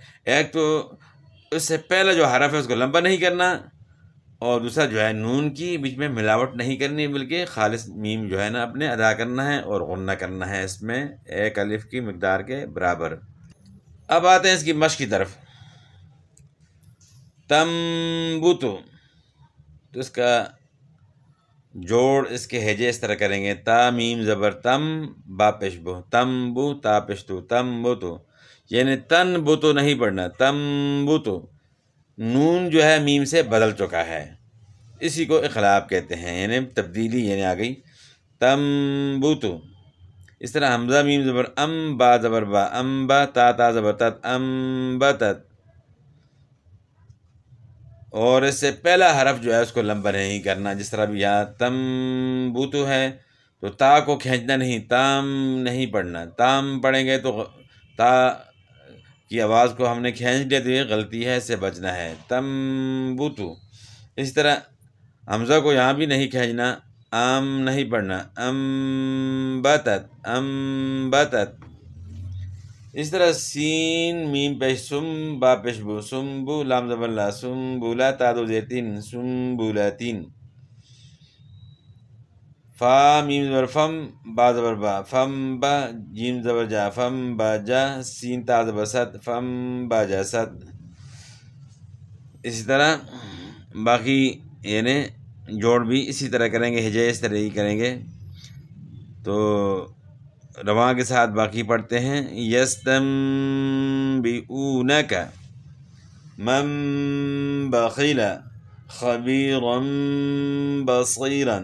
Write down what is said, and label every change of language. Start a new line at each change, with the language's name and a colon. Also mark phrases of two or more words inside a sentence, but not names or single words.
Urdu: ایک تو اس سے پہلا جو حرف ہے اس کو لمبا نہیں کرنا، اور دوسرا جو ہے نون کی بیچ میں ملاوٹ نہیں کرنی، بلکہ خالص میم جو ہے نا اپنے ادا کرنا ہے اور غنہ کرنا ہے اس میں ایک الف کی مقدار کے برابر۔ اب آتے ہیں اس کی مشق کی طرف۔ تنبتو، تو اس کا جوڑ، اس کے ہجے اس طرح کریں گے: تا میم زبر تم، با پیش بو، تمبو تا پیش تو، تنبتو، یعنی تنبتو نہیں پڑھنا، تنبتو۔ نون جو ہے میم سے بدل چکا ہے، اسی کو اقلاب کہتے ہیں، یعنی تبدیلی یعنی آ گئی۔ تنبتو، اس طرح حمزہ میم زبر ام، با زبر با، امبا، تا زبر تت، امبتت۔ اور اس سے پہلا حرف جو ہے اس کو لمبا نہیں کرنا، جس طرح بھی یہاں تنبتو ہے تو تا کو کھینچنا نہیں، تام نہیں پڑھنا۔ تام پڑھیں گے تو تا کی آواز کو ہم نے کھینچ لیا تو یہ غلطی ہے، اس سے بچنا ہے۔ تنبتو، اسی طرح حمزہ کو یہاں بھی نہیں کھینچنا، ام نہیں پڑھنا، امبتت، امبتت۔ اس طرح سین میم پیش سم، با پیش بو، سمبو، لام زبر لا، سمبولا، تا دو زیر 3، سمبولاتین۔ فا میم زبر فم، با زبر با، فم با، جیم زبر جا، فم با جا، سین تا زبر ست، فم با جا ست۔ اسی طرح باقی یعنی جوڑ بھی اسی طرح کریں گے، ہجے اس طرح ہی کریں گے۔ تو رواں کے ساتھ باقی پڑھتے ہیں:
Arabic: یستنبئونک من بخل خبیرا بصیرا۔